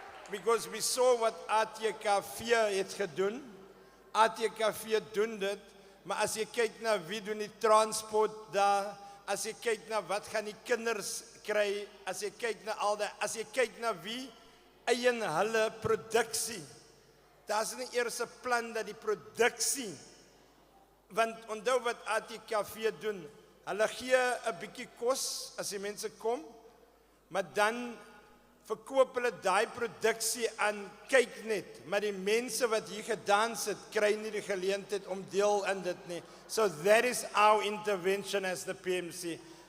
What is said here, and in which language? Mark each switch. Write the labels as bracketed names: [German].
[English] Because we saw what ATKV [Afrikaans] het gedoen. ATKV doen dit, maar as jy kyk na wie doen die transport daar, as jy kyk na wat gaan die kinders kry, as jy kyk na al die, as jy kyk na wie eien hulle produksie. Daar's nie eers 'n plan dat die produksie, want onthou wat ATKV doen, hulle gee 'n bietjie kos as die mense kom, maar dan verkoop hulle daai produksie aan kyk net, maar die mense wat hier gedans het, kry nie die geleentheid om deel in dit nie. [English] So that is our intervention as the PMC.